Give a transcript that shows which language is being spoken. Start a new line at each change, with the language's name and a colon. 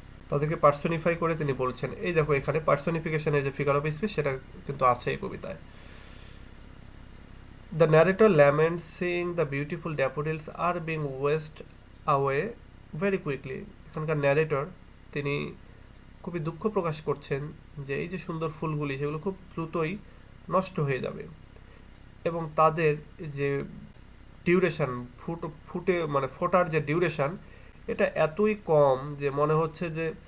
Bangla: তাদেরকে পার্সনিফাই করে তিনি বলছেন। এই দেখো এখানে পার্সনিফিকেশনের যে ফিগার অফ স্পিচ সেটা কিন্তু আছে এই কবিতায়।
English: The narrator laments seeing the beautiful daffodils are being whisked away very quickly.
Bangla: এখানকার ন্যারেটর তিনি খুবই দুঃখ প্রকাশ করছেন যে এই যে সুন্দর ফুলগুলি সেগুলো খুব দ্রুতই নষ্ট হয়ে যাবে, এবং তাদের যে ডিউরেশন, ফুটে মানে ফোটার যে ডিউরেশন, এটা এতই কম যে মনে হচ্ছে যে